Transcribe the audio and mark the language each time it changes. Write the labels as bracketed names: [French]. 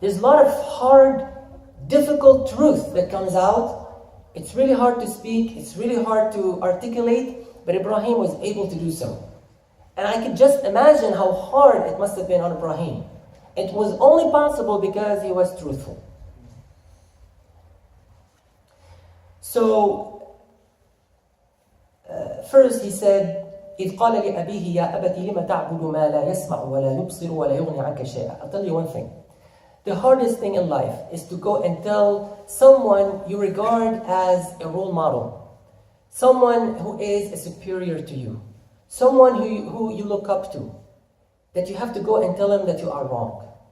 [English] There's a lot of hard, difficult truth that comes out. It's really hard to speak. It's really hard to articulate. But Ibrahim was able to do so. And I could just imagine how hard it must have been on Ibrahim. It was only possible because he was truthful. So, first he said, [Arabic] إذ قال لأبيه يا أبت لم تعبد ما لا يسمع ولا يبصر ولا يغني عنك شيئا. [English] I'll tell you one thing. The hardest thing in life is to go and tell someone you regard as a role model, someone who is a superior to you, someone who you look up to, that you have to go and tell them that you are wrong.